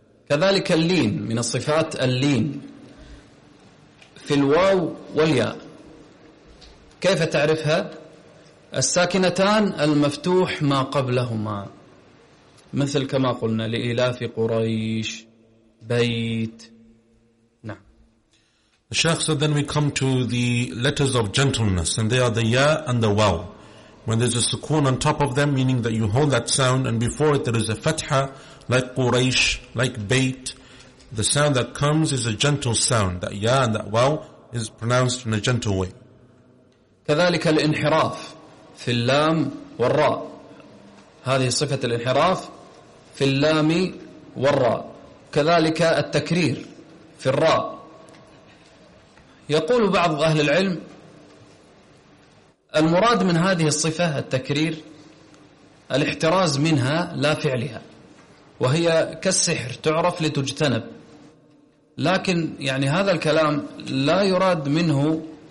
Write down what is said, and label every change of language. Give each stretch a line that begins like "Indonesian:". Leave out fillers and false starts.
Arabic: كذلك اللين من الصفات اللين في الواو والياء. كيف تعرفها؟ الساكنتان المفتوح ما قبلهما، مثل كما قلنا لإلاف قريش بيت. نعم.
English: The Shaykh said, then we come to the letters of gentleness, and they are the ya and the waw. When there's a sukoon on top of them, meaning that you hold that sound, and before it there is a fatha, like Quraysh, like bait, the sound that comes is a gentle sound. That ya and that waw is pronounced in a gentle way.
Arabic: كذلك الانحراف في اللام والراء، هذه صفة الانحراف في اللام والراء. كذلك التكرير في الراء. يقول بعض أهل العلم المراد من هذه الصفة التكرير الاحتراز منها لا فعلها، وهي كالسحر تعرف لتجتنب، لكن يعني هذا الكلام لا يراد منه